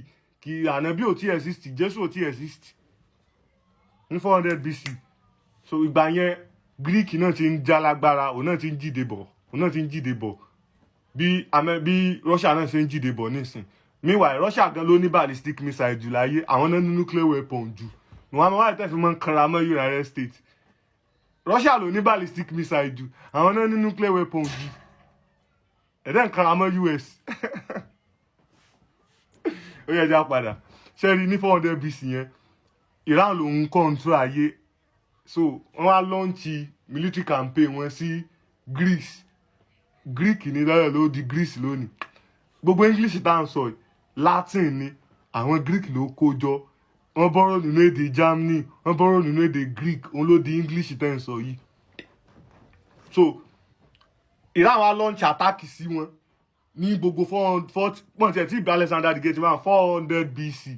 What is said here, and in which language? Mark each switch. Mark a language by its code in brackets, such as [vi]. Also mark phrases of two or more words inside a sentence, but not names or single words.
[yo] Kí ànábì ò tí exist, Jésù ò tí exist ní 400 BC. So ìgbà yẹn Greek náà ti ń já lágbára, òun náà ti ń jíde bọ̀. Bí Russia náà ṣe ń jíde bọ̀ nísìn. Meanwhile, Russia gan ló ní [en] ballistic missile [yo] jù láyé, àwọn náà ní [en] nuclear weapon [yo] jù. Àwọn wáyé tẹ́ fi mọ́ ń kanra mọ́ United States. Russia ló ní [en] ballistic missile [yo] jù, àwọn náà ní [en] nuclear weapon [yo] jù. Ẹ̀dẹ́ ń kanra mọ́ US. Ó yẹ já padà. Ṣé rí ní 400 BC yẹn, Iran ló ń control ayé. So wọ́n wá [en] launch military campaign [yo] wọn sí Greece. Greek ní lọ́yọ̀ ló di Greece lónìí. Gbogbo English tá à ń sọ Latin ni, àwọn Greek ló kó jọ. Wọ́n bọ́rọ̀ nínú èdè Germany, wọ́n bọ́rọ̀ nínú èdè Greek, òun ló di English tẹ́ ń sọ yìí. So Iran wá [en] launch attack [yo] sí wọn ní gbogbo 400 tí ìgbà Alexander the Great wà 400 BC.